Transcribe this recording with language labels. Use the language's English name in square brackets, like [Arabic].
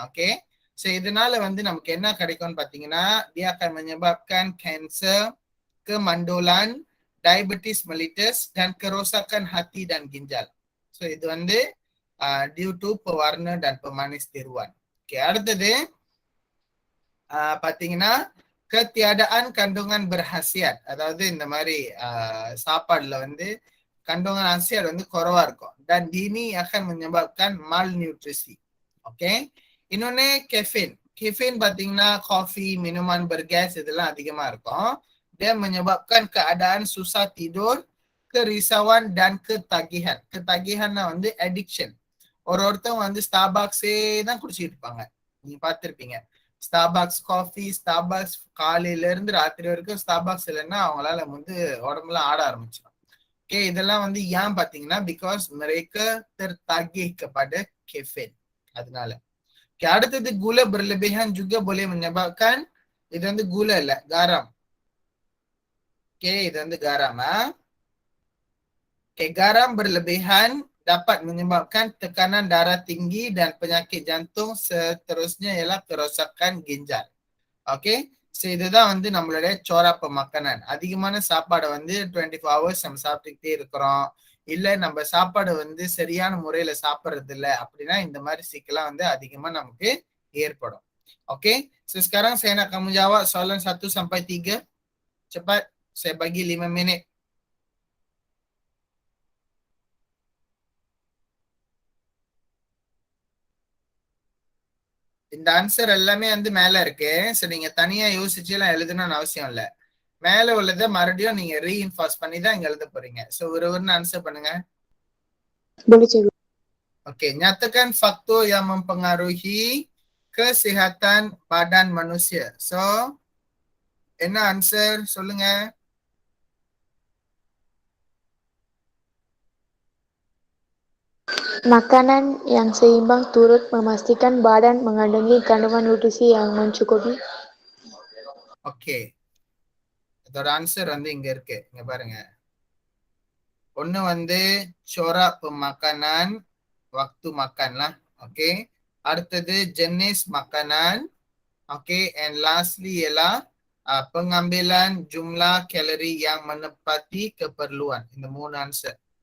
[Tamil] Okay, so இதனால வந்து நமக்கு என்ன கிடைக்கும்னு பார்த்தீங்கன்னா, [Malay] dia akan menyebabkan kanser, kemandulan, diabetes mellitus dan kerosakan hati dan ginjal. [Tamil] So இது வந்து [Malay] due to pewarna dan pemanis tiruan. [Tamil] Okay, அடுத்தது பார்த்தீங்கன்னா ketiadaan kandungan berkhasiat, அதாவது இந்த மாதிரி சாப்பாடுல வந்து kandungan khasiat வந்து குறைவா இருக்கும் [Malay] dan ini akan menyebabkan malnutrisi. [Tamil] Okay, இன்னொன்னு caffeine பார்த்தீங்கன்னா காஃபி, minuman bergas இதெல்லாம் அதிகமா இருக்கும். [Malay] Dia menyebabkan keadaan susah tidur, kerisauan dan ketagihan. [Tamil] Ketagihanனா வந்து addiction. ஒருத்தவங்க வந்து ஸ்டார்பக்ஸே தான் குடிச்சிட்டு இருப்பாங்க, நீங்க பார்த்திருப்பீங்க. ஸ்டார்பக்ஸ் காஃபி, ஸ்டார்பக்ஸ் காலையில இருந்து ராத்திரி வரைக்கும் ஸ்டார்பக்ஸ் இல்லைன்னா அவங்களால வந்து உடம்புலாம் ஆட ஆரம்பிச்சிடும். ஓகே, இதெல்லாம் வந்து ஏன் பார்த்தீங்கன்னா because [Malay] mereka tertagih kepada caffeine. அதனால okay, அடுத்தது gula berlebihan juga boleh menyebabkan, [Tamil] இது வந்து gula இல்ல, [Malay] garam. [Tamil] ஓகே, இது வந்து garam. [Malay] Okay, garam berlebihan dapat menyebabkan tekanan darah tinggi dan penyakit jantung, seterusnya ialah kerosakan ginjal. [Tamil] Okay, so இதுதான் வந்து நம்மளுடைய சோராப்ப மக்கானான். அதிகமான சாப்பாடை வந்து 24 hours நம்ம சாப்பிட்டுக்கிட்டே இருக்கிறோம், இல்லை நம்ம சாப்பாடு வந்து சரியான முறையில சாப்பிட்றது இல்லை அப்படின்னா இந்த மாதிரி சிக்கலாம் வந்து அதிகமா நமக்கு ஏற்படும். [Malay] Oke, so sekarang saya nak kamu jawab soalan 1 sampai 3. Cepat, saya bagi 5 minit. [Tamil] இந்த ஆன்சர் எல்லாமே வந்து மேல இருக்கு. ஸோ நீங்க தனியா யோசிச்சு எல்லாம் எழுதணும்னு அவசியம் இல்லை. மேல உள்ளதை மறுபடியும் நீங்க ரீஇன்ஃபார்ஸ் பண்ணி தான் இங்க எழுத போறீங்க. ஸோ ஒரு ஆன்சர் பண்ணுங்க. [Malay] Boleh cikgu. Oke, nyatakan faktor yang mempengaruhi kesihatan badan manusia. [Tamil] So, என்ன ஆன்சர் சொல்லுங்க. [Malay] Makanan yang seimbang turut memastikan badan mengandungi kandungan nutrisi yang mencukupi. [Tamil] Okay, அதோட ஆன்சர் வந்து இங்க இருக்கு, இங்க பாருங்க. ஒண்ணு வந்து corak pemakanan, [Malay] waktu makan lah. Oke, அடுத்தது jenis makanan. Oke, and lastly ialah pengambilan jumlah kalori yang menepati keperluan. [Tamil] இந்த 3 ஆன்சர்.